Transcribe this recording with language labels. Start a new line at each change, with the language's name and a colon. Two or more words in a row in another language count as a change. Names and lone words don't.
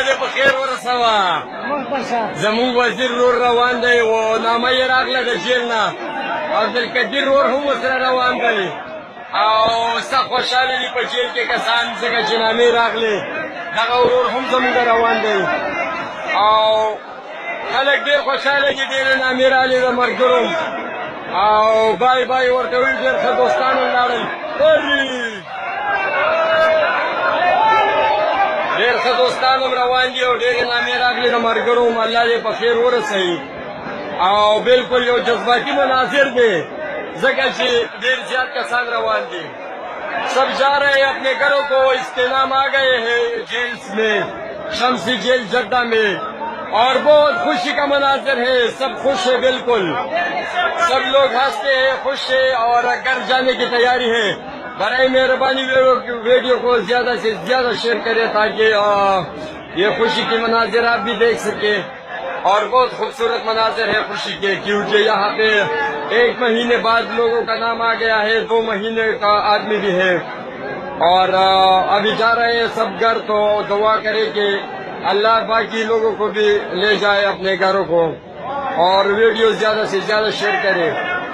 Pashto: خیر ورسوه زموږ وزیر رور روان دی و نامه یې راغله د جیل نه عبدالقدیر رور هم ورسره روان دی او سخت خوشحاله دي په جیل کې کسان ځکه چې نامې راغلې دغه ورور هم زموږ روان دی او خلک ډېر خوشحاله دي ډېرې نامې راغلې د ملګرو او
English: bye bye
Pashto: ورته وایي ډېر ښه دوستان ولاړل ډېر ښه دوستان هم روان دي او ډېرې نامې راغلې د ملګرو هم الله دې په خیر ورسوي او بالکل یو جذباتي مناظر دی ځکه چې ډېر زیات کسان روان دي
Urdu: سب جا رہے ہیں اپنے گھروں کو استعلام آ گئے ہیں جیل میں شمسی جیل جدہ میں اور بہت خوشی کا مناظر ہے سب خوش ہے بالکل سب لوگ ہنستے ہیں خوش ہے اور گھر جانے کی تیاری ہے برائے مہربانی ویڈیو کو زیادہ سے زیادہ شیئر کریں تاکہ یہ خوشی کے مناظر آپ بھی دیکھ سکیں اور بہت خوبصورت مناظر ہے خوشی کے کیونکہ یہاں پہ 1 مہینے بعد لوگوں کا نام آ گیا ہے 2 مہینے کا آدمی بھی ہے اور ابھی جا رہے ہیں سب گھر تو دعا کرے کہ اللہ باقی لوگوں کو بھی لے جائے اپنے گھروں کو اور ویڈیو زیادہ سے زیادہ شیئر کرے